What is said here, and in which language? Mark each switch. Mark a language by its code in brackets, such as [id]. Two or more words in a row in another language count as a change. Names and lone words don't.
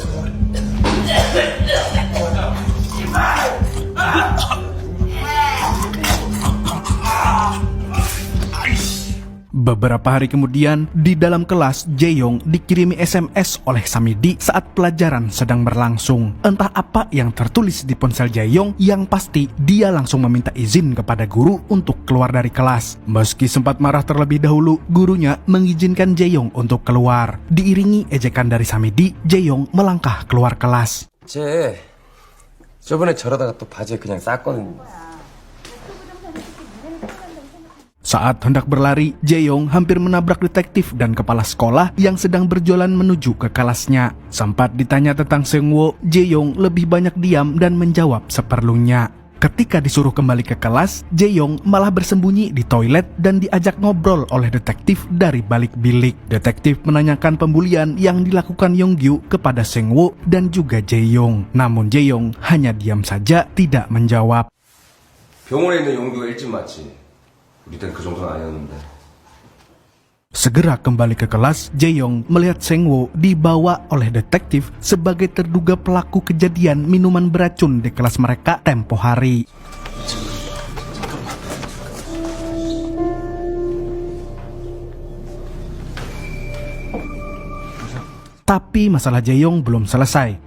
[id] Beberapa hari kemudian, di dalam kelas, Jaeyong dikirimi SMS oleh Samidi saat pelajaran sedang berlangsung. Entah apa yang tertulis di ponsel Jaeyong, yang pasti dia langsung meminta izin kepada guru untuk keluar dari kelas. Meski sempat marah terlebih dahulu, gurunya mengizinkan Jaeyong untuk keluar. Diiringi ejekan dari Samidi, Jaeyong melangkah keluar kelas. [ko] 저번에 저러다가 또 바지에 그냥 쌌거든요. [id] Saat hendak berlari, Jaeyong hampir menabrak detektif dan kepala sekolah yang sedang berjalan menuju ke kelasnya. Sempat ditanya tentang Sengwoo, Jaeyong lebih banyak diam dan menjawab seperlunya. Ketika disuruh kembali ke kelas, Jaeyong malah bersembunyi di toilet dan diajak ngobrol oleh detektif dari balik bilik. Detektif menanyakan pembulian yang dilakukan Yonggyu kepada Sengwoo dan juga Jaeyong. Namun Jaeyong hanya diam saja, tidak menjawab. [ko] 병원에 있는 용규가 일진 맞지? 우리 땐 그 정도는 아니었는데. [id] Segera kembali ke kelas, Jaeyong melihat Sengwoo dibawa oleh detektif sebagai terduga pelaku kejadian minuman beracun di kelas mereka tempo hari. Tapi masalah Jaeyong belum selesai.